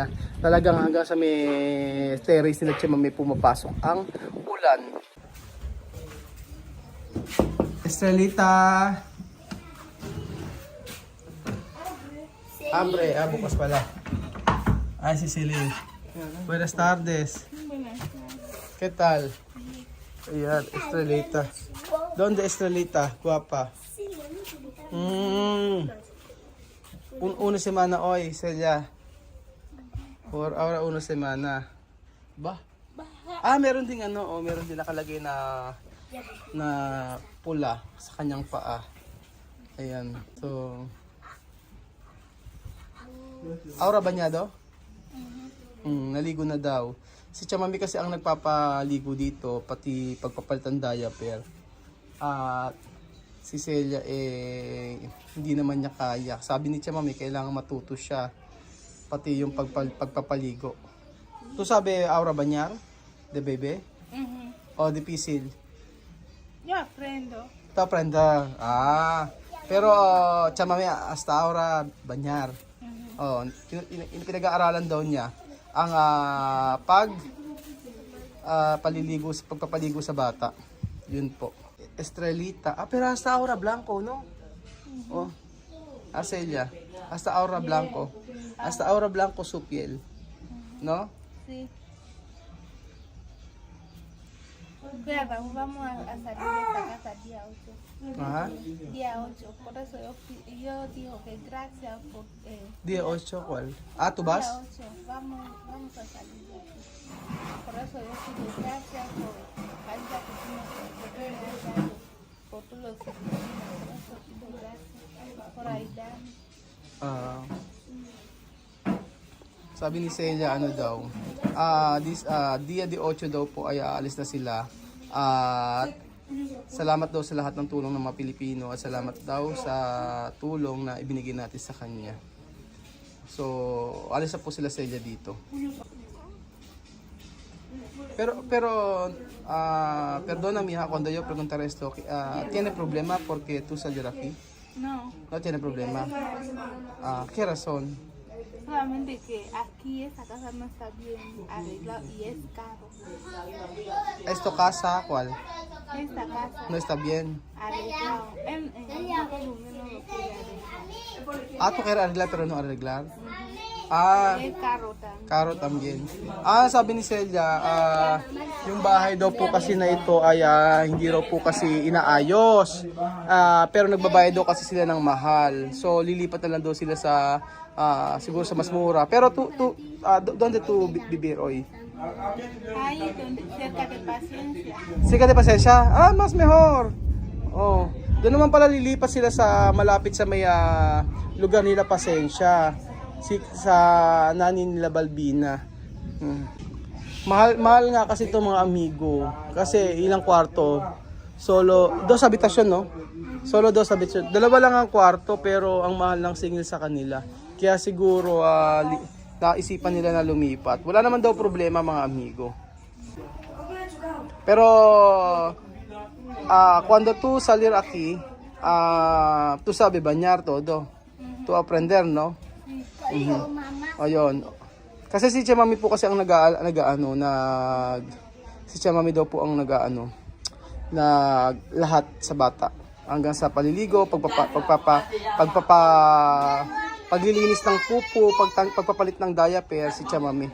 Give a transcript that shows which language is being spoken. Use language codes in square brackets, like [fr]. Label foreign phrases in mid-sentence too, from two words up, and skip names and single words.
[tl] Talagang hanggang sa may terrace nila Chamame pumapasok ang ulan. Estrelita, hambre, bukas pala. Ay, si Celine. [es] Buenas tardes. ¿Qué tal? Ayan, Estrelita. ¿Dónde Estrelita? Guapa. Una semana hoy, Celia. Por ahora una semana. Ba? [tl] Meron ding meron din nakalagay na pula sa kanyang paa. [es] Ayan. So, Aura bañado? [tl] Naligo na daw. Si Chamame kasi ang nagpapaligo dito, pati pagpapalitan diaper. At si Celia hindi naman niya kaya. Sabi ni Chamame, kailangan matuto siya. Pati yung pagpapaligo. [es] Tu sabe Aura bañar? De bebe? O de pisil? Yo aprendo. Ito aprenda. Pero Chamame, hasta Aura bañar. [tl] Pinag-aaralan daw niya ang pagpapaligo sa bata. Yun po. Estrelita. [es] Pero hasta Aura Blanco, no? Celia. Hasta Aura Blanco. Hasta Aura Blanco su piel. No? Sí. Cuidado, vamos a salir de esta casa día 8. Día 8. Por eso yo digo que gracias por... Día 8, ¿cuál? ¿Tu vas? Día 8. Vamos a salir de aquí. Por eso yo digo gracias por la ayuda que tú me has dado, por todos los servicios. Por eso digo gracias por ayudarme. [tl] Sabi ni Celia, daw, [es] dia de 8 [tl] daw po ay aalis na sila. At salamat daw sa lahat ng tulong ng mga Pilipino at salamat daw sa tulong na ibinigay natin sa kanya. So, alis na po sila Celia dito. [es] Pero perdona mija, cuando yo preguntar esto, ¿tiene problema porque tú salió aquí? No. No tiene problema. ¿Qué razón? Solamente que aquí esta casa no está bien arreglada y es caro. ¿Esto casa cuál? Esta casa No está bien. arreglado. Él no lo quiere arreglar. Tú quieres arreglar pero no arreglar? Es caro también. Karo también. [tl] Sabi ni Celia, yung bahay daw po kasi na ito ay hindi raw po kasi inaayos. Pero nagbabayad daw kasi sila ng mahal. So lilipat na lang daw sila sa siguro sa mas mura. [es] Pero donde tu vivir hoy? Ahí donde, cerca de Paciencia. Cerca de Paciencia? Mas mejor. [tl] Doon naman pala lilipat sila sa malapit sa may lugar nila Paciencia. Sa nani nila Balbina. Mahal nga kasi itong mga amigo. Kasi ilang kwarto. [es] Solo, 2 habitasyon, no? Solo 2 habitasyon. [tl] 2 lang ang kwarto pero ang mahal ng singil sa kanila. Kaya siguro naisipan nila na lumipat. Wala naman daw problema mga amigo. [es] Pero cuando tú salir aquí, tú sabes bañar todo. Tú aprender, no? [tl] Ayun. Kasi si Tia Mami po kasi ang si Tia Mami daw po ang lahat sa bata. Hanggang sa paliligo, paglilinis ng pupo, pagpapalit ng diaper, si Tia Mami.